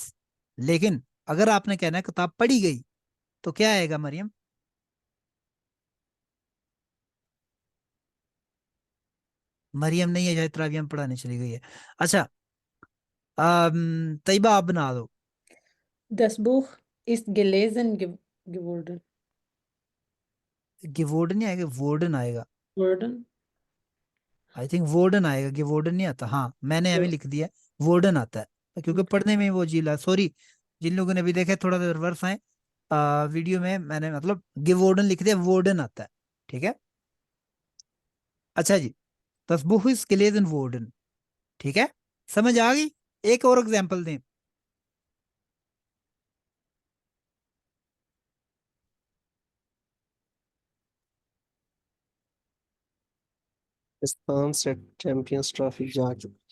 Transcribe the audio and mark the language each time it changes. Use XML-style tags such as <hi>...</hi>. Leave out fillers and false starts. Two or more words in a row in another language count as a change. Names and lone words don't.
<ur>لیکن اگر آپ نے کہنا ہے کتاب پڑھی گئی تو کیا آئے گا مریم? مریم نہیں ہے، شاید تراویح پڑھانے چلی گئی ہے. اچھا، طیبہ آپ بنا دو.</ur> <de>Das Buch ist gelesen geworden.</de> <ur>گیورڈن نہیں آئے گا، ورڈن آئے گا. Worden.</ur> <en>I think</en> <ur>ورڈن آئے گا، گیورڈن نہیں آتا. ہاں، میں نے ابھی Ja. لکھ دیا ورڈن آتا ہے، کیونکہ Okay. پڑھنے میں وہ جلا، سوری جن لوگوں نے بھی دیکھا تھوڑا سا ریورس آئے ویڈیو میں، میں نے مطلب گیورڈن لکھ دیا، ورڈن آتا ہے. ٹھیک ہے۔ اچھا جی,</ur> <de>das Buch ist gelesen worden।</de> <ur>ٹھیک ہے، سمجھ آ گئی؟ ایک اور ایگزامپل دیں. پاکستان سے چیمپیئنز ٹرافی جا چکی.</ur>